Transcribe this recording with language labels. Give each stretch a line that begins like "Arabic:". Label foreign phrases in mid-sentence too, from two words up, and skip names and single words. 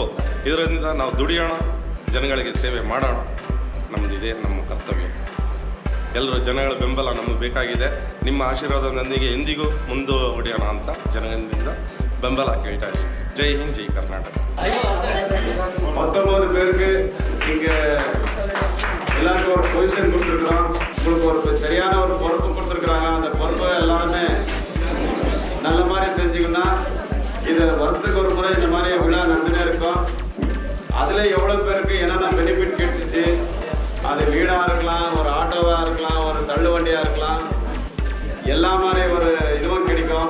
Kannada: ಇದರಿಂದ ನಾವು ದುಡಿಯೋಣ, ಜನಗಳಿಗೆ ಸೇವೆ ಮಾಡೋಣ. ನಮ್ಮದಿದೆ ನಮ್ಮ ಕರ್ತವ್ಯ. ಎಲ್ಲರೂ ಜನಗಳ ಬೆಂಬಲ ನಮಗೆ ಬೇಕಾಗಿದೆ. ನಿಮ್ಮ ಆಶೀರ್ವಾದದೊಂದಿಗೆ ಎಂದಿಗೂ ಮುಂದುವರಿಯೋಣ ಅಂತ ಜನಗಳಿಂದ ಬೆಂಬಲ ಕೇಳ್ತಾ ಇದ್ದೀವಿ.
Hindi: जय हिंद,
Kannada: ಜೈ ಕರ್ನಾಟಕ.
Tamil: 19 பேருக்கு இங்கே எல்லாருக்கும் ஒரு பொசிஷன் கொடுத்துருக்குறோம். உங்களுக்கு ஒரு சரியான ஒரு பொறுப்பு கொடுத்துருக்குறாங்க. அந்த பொறுப்பை எல்லாருமே நல்ல மாதிரி செஞ்சுக்கணும்னா இது வருஷத்துக்கு ஒரு முறை இந்த மாதிரி விழா நடந்துனே இருக்கும். அதில் எவ்வளோ பேருக்கு என்னென்ன பெனிஃபிட் கிடைச்சிச்சு, அது வீடாக இருக்கலாம், ஒரு ஆட்டோவாக இருக்கலாம், ஒரு தள்ளு வண்டியாக இருக்கலாம், எல்லா மாதிரி ஒரு இதுவும் கிடைக்கும்.